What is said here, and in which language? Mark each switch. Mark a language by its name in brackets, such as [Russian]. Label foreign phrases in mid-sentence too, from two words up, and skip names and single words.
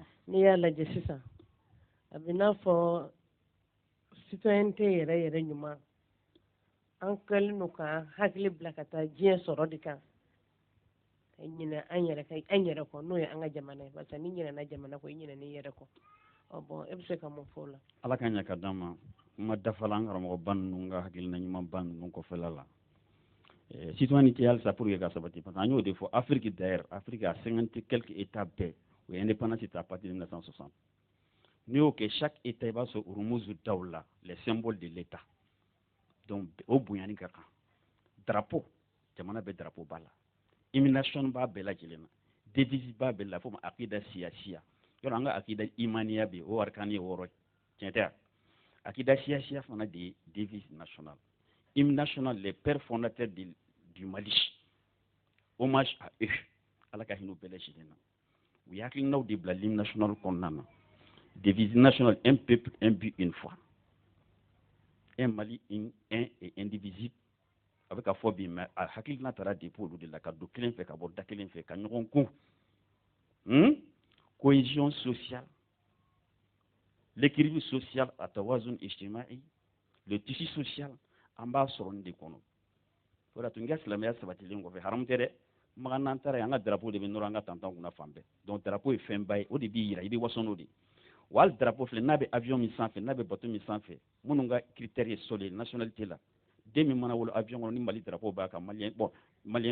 [Bambara] n'i y'a lajɛ sisan a bɛ n'a fɔ citoyenneté yɛrɛ yɛrɛ ɲuman an kɛlen don ka hakili bila ka taa diɲɛ sɔrɔ de kan ka ɲinɛ an yɛrɛ kɔ n'o ye an ka jamana ye [French] parce que [Bambara] n'i ɲinɛna jamana kɔ i ɲinɛna i yɛrɛ kɔ bon e bɛ se ka mun fɔ o la. Ala ka ɲɛ ka d'an ma kuma dafala an karamɔgɔba ninnu ka hakilina ɲumanba ninnu kɔfɛla la. Citoyenneté halisa [French] pour que [Bambara] ka sabati [French] parce que [Bambara] an y'o de fɔ [French] Afrique d'ailleurs Afrique a 50 quelques états [Bambara] bɛɛ o ye indépendance ta [French] à partir de 1960 [Bambara] n'i y'o kɛ [French] chaque état [Bambara] i b'a sɔrɔ urumuzu daw la [French] les symboles de l'état donc [Bambara] o bonyani ka kan drapeau jamana bɛ drapeau b'a la [French] hymne national [Bambara] b'a bɛɛ lajɛlen na devise b'a bɛɛ la fo ma [Arabic] akida siyasiya [Bambara] yɔrɔ an ka [Arabic] akida imaniya [Bambara] bɛ o arkani ye 6 tiɲɛ tɛ [Arabic] akida siyasiya [Bambara] fana de ye [French] devise nationale hymne national les pères fondateurs du Mali hommage à eux [Bambara] ala ka hinɛ u bɛɛ lajɛlen na u ye hakilinaw de bila [French] l'hymne national [Bambara] kɔnɔna na [French] devise nationale un peuple un but une foi un Mali un et indivisible [Bambara] a bɛ ka fɔ bi mais a hakilina taara depuis olu de la ka don kelen fɛ ka bɔ da kelen fɛ ka ɲɔgɔn kun [French] cohésion sociale l'équilibre social à [Arabic] tawazun ijtima'i [French] le tissu social [Bambara] an b'a sɔrɔ nin de kɔnɔ o de la tun ka silamɛya sabatilen kɔfɛ haramu tɛ dɛ makan n'an taara yen an ka drapeau de bɛ nɔrɔ an ka tantan kunna fan bɛɛ [French] donc drapeau [Bambara] ye fɛnba ye o de b'i yira i bɛ waso n'o de ye wa hali drapeau filɛ n'a bɛ avion min sanfɛ n'a bɛ bateau min sanfɛ minnu ka critère ye sol ye nationalité la den min mana wolo avion kɔnɔ ni Mali drapeau b'a kan maliyɛn maliyɛn